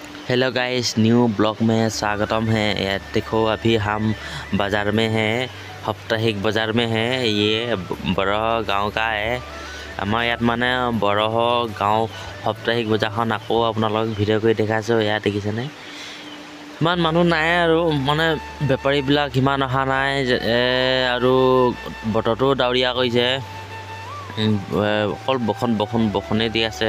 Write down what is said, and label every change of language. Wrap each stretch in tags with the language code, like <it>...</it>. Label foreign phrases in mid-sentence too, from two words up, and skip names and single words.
<en>hello guys, new blog</en> <hi>में स्वागतम है। देखो अभी हम बाज़ार में हैं, साप्ताहिक बाज़ार में हैं। ये बरह गाँव का है।</hi> <as>আমাৰ ইয়াত মানে বৰহ গাঁও সাপ্তাহিক বজাৰখন আকৌ আপোনালোকক ভিডিঅ' কৰি দেখাইছোঁ। ইয়াত দেখিছেনে ইমান মানুহ নাই আৰু মানে বেপাৰীবিলাক সিমান অহা নাই আৰু বতৰটো ডাৱৰীয়া কৰিছে। অকল বৰষুণে দি আছে।</as>